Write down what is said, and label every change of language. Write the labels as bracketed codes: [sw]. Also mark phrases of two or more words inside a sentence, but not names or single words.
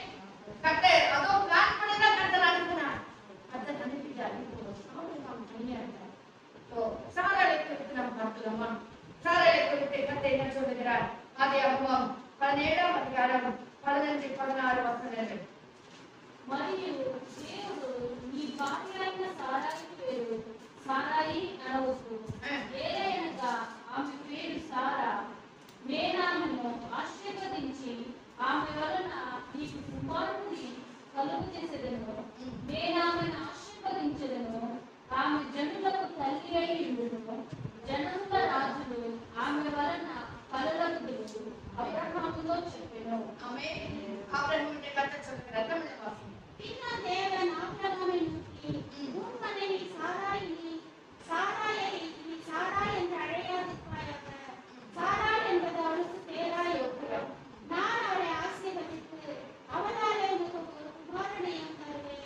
[ta] கர்த்தர் அதோ பிளான் பண்ணதா கர்த்தர் அனுப்பினார். கர்த்தர் அனுப்பிட்டார். ஆபிரகாம் தனியா இருந்தார். சாராளை குறித்து நாம் பார்க்கலாமா? சாராளை குறித்து கர்த்தர் என்ன சொல்லுகிறார்? ஆதியாகமம் 17ஆம் அதிகாரம் 15 16 வசனங்கள். [te] మరియు దేవుడు నీ భార్య అయిన సారాయి పేరు సారాయి అనవచ్చు, ఏలయనగా ఆమె పేరు సారా. నేనామెను ఆశీర్వదించి ఆమె వలన నీకు కుమారుని కలుగు చేసేదను. నేనామెను ఆశీర్వదించెదను, ఆమె జనులకు తల్లి అయి ఉండును. జనముల రాజులు ఆమె వలన కలలగుదురు అబ్రహాముతో చెప్పెను. [ta] ஆமென். ஆபிரகாமுக்கு கர்த்தர் சொல்லுகிறார், தமிழ்ல வாசிங்க. பின்ன தேவன் ஆபிரகாமை நோக்கி, உன் மனைவி சாராயை நீ சாராய் என்று அழையாதிருப்பாயாக. சாராய் என்பது அவளுக்கு பேராயோக்கியம். நான் அவளை ஆசீர்வதித்து அவளாலே உனக்கு ஒரு குமாரனையும் தருவேன்.